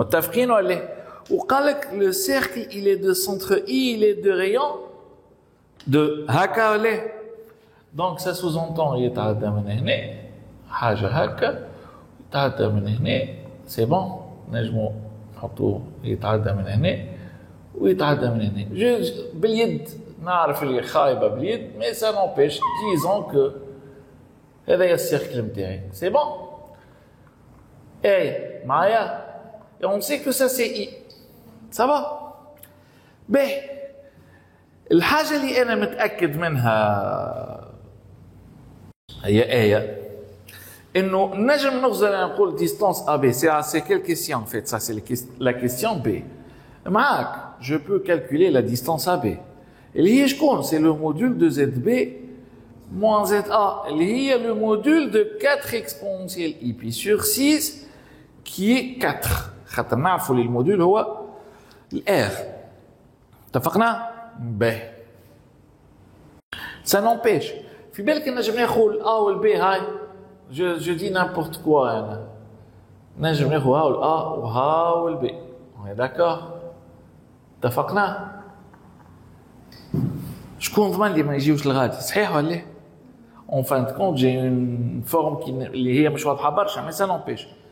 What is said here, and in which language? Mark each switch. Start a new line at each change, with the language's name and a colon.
Arabic: متفقين ولا؟ وقال لك
French: le cercle il est de centre I il est de rayon de
Arabic: هكا ولا؟
French: donc ça sous-entend
Arabic: يتعدى من هنا حاجه هكا يتعدى من هنا
French: c'est bon
Arabic: نجمو نحطوه يتعدى من هنا ويتعدى من هنا باليد نعرف اللي خايبه باليد
French: mais ça n'empêche disons que
Arabic: هذا هي السيركل نتاعي c'est bon اي معايا
French: Et on sait que ça c'est I. Ça va?
Arabic: Ben, الحاجة اللي أنا متأكد منها هي آية إنه نجم نغزل نقول distance AB.
French: C'est quelle question en fait? Ça c'est la question B.
Arabic: معاك,
French: je peux calculer la distance AB.
Arabic: اللي هي شكون?
French: C'est le module de ZB moins ZA.
Arabic: اللي هي
French: le module de 4 exponentielle I pi sur 6 qui est 4.
Arabic: خاطر نعرفوا لي الموديول هو الR. اتفقنا؟ باهي.
French: Ça n'empêche.
Arabic: في بالك نجم ناخذ الA والB هاي.
French: Je dis n'importe quoi
Arabic: أنا. نجم ناخذ ها والA وها والB.
French: On est d'accord?
Arabic: اتفقنا؟ شكون ضمن لي ما يجيوش الغادي؟ صحيح ولا لا؟
French: En fin de compte, j'ai une forme
Arabic: اللي هي مش واضحة برشا,
French: mais ça n'empêche.